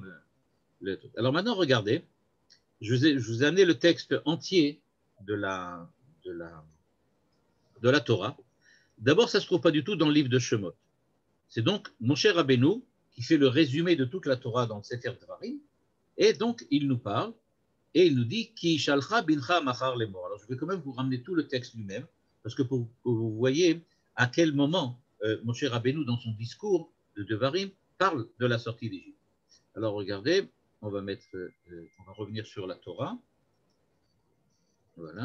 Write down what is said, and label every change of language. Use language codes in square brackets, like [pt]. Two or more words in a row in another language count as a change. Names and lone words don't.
[fr] Alors maintenant, regardez, je vous ai amené le texte entier de la Torah. D'abord, ça ne se trouve pas du tout dans le livre de Shemot. C'est donc Moshe Rabbeinu qui fait le résumé de toute la Torah dans le Sefer Dvarim, et donc il nous parle, et il nous dit [he] כי ישאלך בנך מחר לאמר. [fr] Alors je vais quand même vous ramener tout le texte lui-même, parce que pour que vous voyez à quel moment Moshe Rabbeinu, dans son discours de Devarim, parle de la sortie d'Égypte. Alors regardez, on va revenir sur la Torah. Voilà.